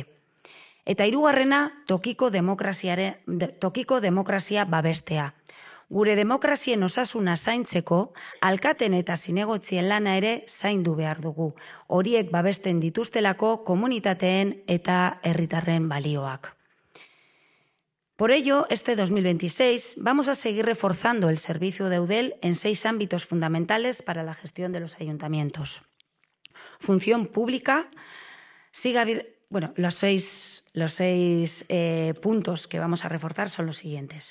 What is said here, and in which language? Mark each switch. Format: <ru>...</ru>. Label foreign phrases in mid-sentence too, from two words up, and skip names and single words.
<eu>Eta hirugarrena, tokiko demokrazia babestea. Gure demokrazien osasuna zaintzeko, alkaten eta zinegotzien lana ere zaindu behar dugu. Horiek babesten dituztelako komunitateen eta herritarren balioak.</eu> <es>Por ello, este 2026 vamos a seguir reforzando el servicio de Eudel en 6 ámbitos fundamentales para la gestión de los ayuntamientos. Función pública, los seis puntos que vamos a reforzar son los siguientes.</es>